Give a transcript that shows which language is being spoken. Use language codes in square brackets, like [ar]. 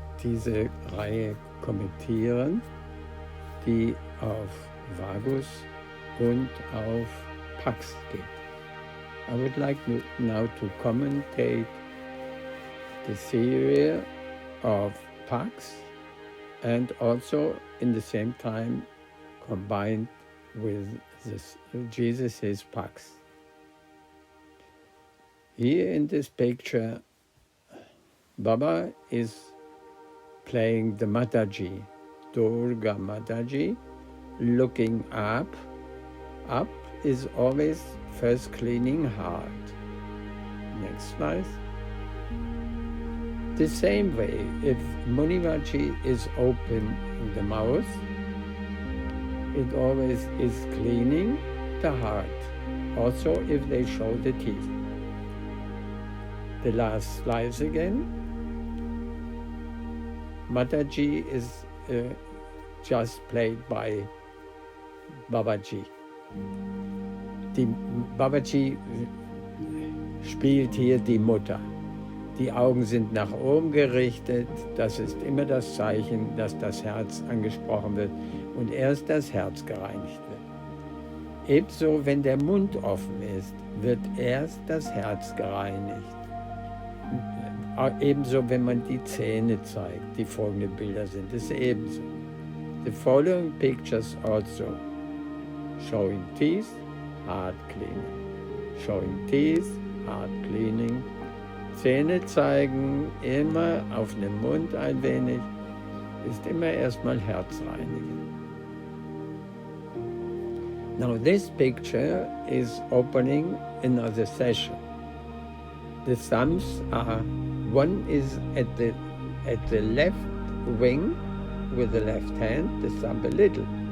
[de] diese Reihe kommentieren, die auf Vagus und auf PAX geht. [en] I would like now to commentate the theory of PAX and also in the same time combined with this, Jesus' PAX. Here in this picture, Baba is playing the Mataji, Durga Mataji, looking up. Up is always first cleaning heart. Next slide. The same way, if Munivaji is open in the mouth, it always is cleaning the heart, also if they show the teeth. The last slides again. Mataji is just played by Babaji. [de] Die Babaji spielt hier die Mutter. Die Augen sind nach oben gerichtet. Das ist immer das Zeichen, dass das Herz angesprochen wird und erst das Herz gereinigt wird. Ebenso, wenn der Mund offen ist, wird erst das Herz gereinigt. Ebenso, wenn man die Zähne zeigt. Die folgenden Bilder sind es ebenso. [en] The following pictures also showing teeth, heart cleaning. Showing teeth, heart cleaning. [de] Zähne zeigen, immer auf den Mund ein wenig, ist immer erstmal Herz reinigen. [en] Now this picture is opening another session. The thumbs are, one is at the left wing with the left hand, the thumb a little.